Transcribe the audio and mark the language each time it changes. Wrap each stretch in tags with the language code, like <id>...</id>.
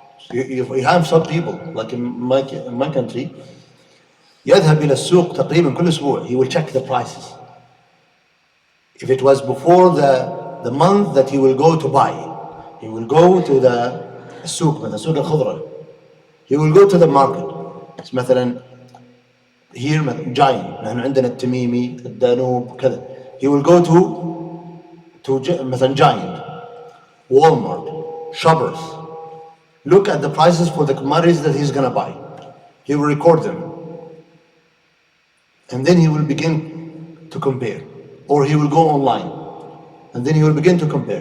<en>You have some people, like in my country,</en> <ar>يذهب إلى السوق تقريبا كل أسبوع.</ar> <en>He will check the prices. If it was before the month that he will go to buy, he will go to the السوق مثلا سوق الخضرة. He will go to the market.</en> <ar>مثلا here giant نحن عندنا التميمي الدانوب كذا.</ar> <en>He will go to مثلا giant, Walmart, Shoppers. Look at the prices for the commodities that he's gonna buy. He will record them, and then he will begin to compare, or he will go online, and then he will begin to compare.</en>